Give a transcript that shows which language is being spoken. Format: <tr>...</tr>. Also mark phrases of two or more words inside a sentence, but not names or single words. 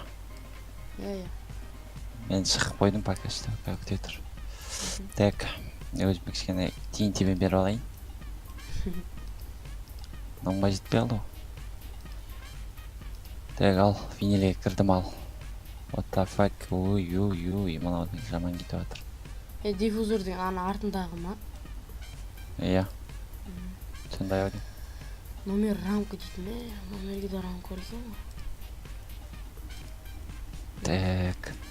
<kk>Иә. Мен шығып қойдым</kk> <ru>пока что,</ru> <kk>күте тұр. Так, өзіме кішкене тиын тебен беріп алайын. Мынаңға жетпей алды ғой. Так, ал, винилге кірдім ал.</kk> <en>What the fuck?</en> <kk>Ой, мынау жаман кетіп жатыр. Диффузор деген ана артындағы ма? Иә. Сондай ау деймін. Номер рамка дейді ме? Номерге де рамка бар екен ғой. Так.</kk>